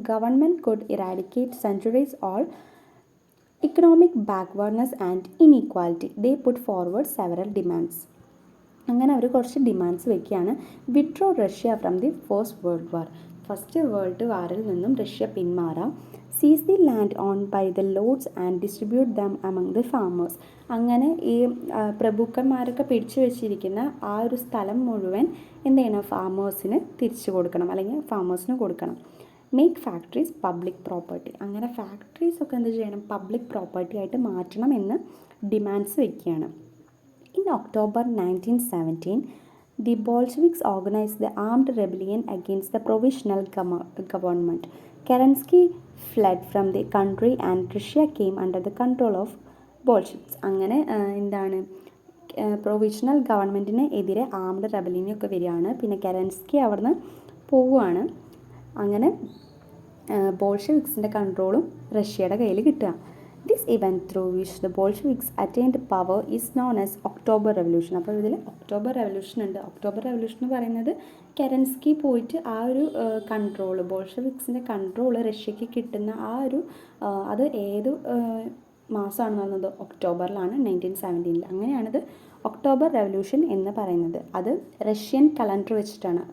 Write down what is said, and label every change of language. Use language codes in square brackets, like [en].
[en] Government could eradicate centuries all economic backwardness and inequality. They put forward several demands. [ml] അങ്ങനെ അവർ കുറച്ച് demands വയ്ക്കുകയാണ്. [en] Withdraw Russia from the first world war. [ml] First world വാറിൽ നിന്നും Russia പിന്മാറാം. [en] Seize the land owned by the lords and distribute them among the farmers. [ml] അങ്ങനെ ഈ പ്രഭുക്കന്മാരൊക്കെ പിടിച്ചു വെച്ചിരിക്കുന്ന ആ ഒരു സ്ഥലം മുഴുവൻ എന്ത് ചെയ്യണം, ഫാമേഴ്സിന് തിരിച്ചു കൊടുക്കണം, അല്ലെങ്കിൽ ഫാമേഴ്സിന് കൊടുക്കണം. [en] Make factories public property. [ml] അങ്ങനെ ഫാക്ടറീസൊക്കെ എന്ത് ചെയ്യണം, പബ്ലിക് പ്രോപ്പർട്ടി ആയിട്ട് മാറ്റണം എന്ന് ഡിമാൻഡ്സ് വയ്ക്കുകയാണ്. [en] In October 1917, the Bolsheviks organized the armed rebellion against the provisional government. Kerensky fled from the country and Russia came under the control of Bolsheviks. [ml] അങ്ങനെ എന്താണ് provisional ഗവൺമെൻറ്റിന് എതിരെ ആംഡ് റെബലിയനൊക്കെ വരികയാണ്. പിന്നെ കെരൻസ്കി അവിടുന്ന് പോവുകയാണ്. അങ്ങനെ ബോൾഷെവിക്സിൻ്റെ കൺട്രോളും റഷ്യയുടെ കയ്യിൽ കിട്ടുക. [en] This event through which the Bolsheviks attained power is known as October Revolution. [ml] അപ്പോൾ ഇതിൽ ഒക്ടോബർ റെവല്യൂഷൻ ഉണ്ട്. ഒക്ടോബർ റെവല്യൂഷൻ എന്ന് പറയുന്നത് കെരൻസ്കി പോയിട്ട് ആ ഒരു കൺട്രോൾ, ബോൾഷെവിക്സിൻ്റെ കൺട്രോൾ റഷ്യക്ക് കിട്ടുന്ന ആ ഒരു അത് ഏത് മാസമാണെന്ന് പറഞ്ഞത് ഒക്ടോബറിലാണ്, 1917. അങ്ങനെയാണിത് ഒക്ടോബർ റെവല്യൂഷൻ എന്ന് പറയുന്നത്. അത് റഷ്യൻ കലണ്ടർ വെച്ചിട്ടാണ്.